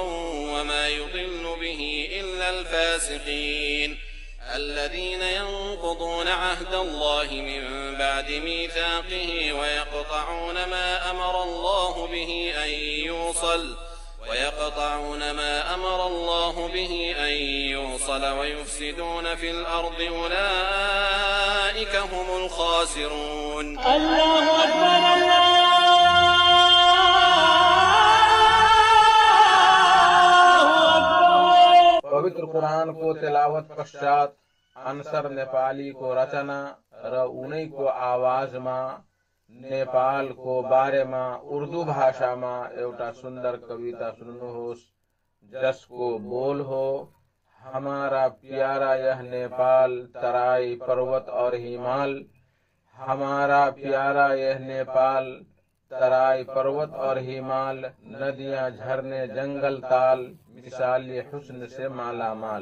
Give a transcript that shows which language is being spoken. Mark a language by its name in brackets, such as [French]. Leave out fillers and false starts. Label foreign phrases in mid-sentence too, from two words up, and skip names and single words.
[Arabic] وما يضل به إلا الفاسقين الذين ينقضون عهد الله من بعد ميثاقه ويقطعون ما أمر الله به أن يوصل ويفسدون في الأرض أولئك هم الخاسرون। الله أكبر الله أكبر। [Nepali] पवित्र कुरान को तिलावत पश्चात अंसर नेपाली को रचना र उनै को आवाज में नेपाल को बारे में उर्दू भाषा में एउटा सुंदर कविता सुन्नुहोस्, जसको बोल हो [Urdu] ہمارا پیارا یہ نیپال ترائی پربت اور ہمال. ہمارا پیارا یہ نیپال ترائی پربت اور ہمال، ندیاں جھرنے جنگل تال، مثال یہ حسن سے مالا مال.